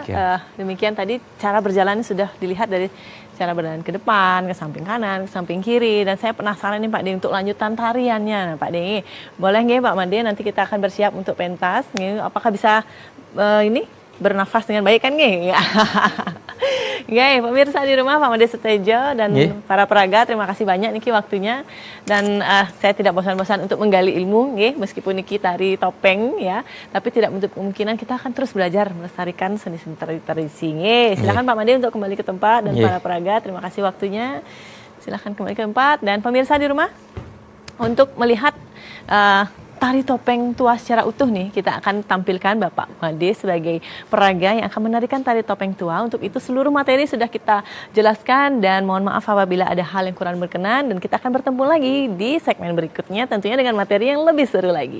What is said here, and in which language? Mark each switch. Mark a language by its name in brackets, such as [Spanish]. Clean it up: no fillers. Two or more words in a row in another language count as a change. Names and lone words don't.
[Indonesian] Nah, demikian tadi cara berjalan sudah dilihat dari cara berjalan ke depan, ke samping kanan, ke samping kiri. Dan saya penasaran nih Pak De untuk lanjutan tariannya. Nah, Pak De, boleh nggih Pak Made, nanti kita akan bersiap untuk pentas. Nggih, apakah bisa ini bernafas dengan baik kan nggih? Nggih, pemirsa di rumah Pak Made Setijo dan para peraga, terima kasih banyak niki waktunya. Dan saya tidak bosan-bosan untuk menggali ilmu nggih, meskipun niki tari topeng ya, tapi tidak menutup kemungkinan kita akan terus belajar melestarikan seni-seni tradisi nggih. Silakan Pak Made untuk kembali ke tempat dan para peraga, terima kasih waktunya. Silakan kembali ke tempat dan pemirsa di rumah untuk melihat tari topeng tua secara utuh nih, kita akan tampilkan Bapak Made sebagai peraga yang akan menarikan tari topeng tua. Untuk itu seluruh materi sudah kita jelaskan dan mohon maaf apabila ada hal yang kurang berkenan, dan kita akan bertemu lagi di segmen berikutnya tentunya dengan materi yang lebih seru lagi.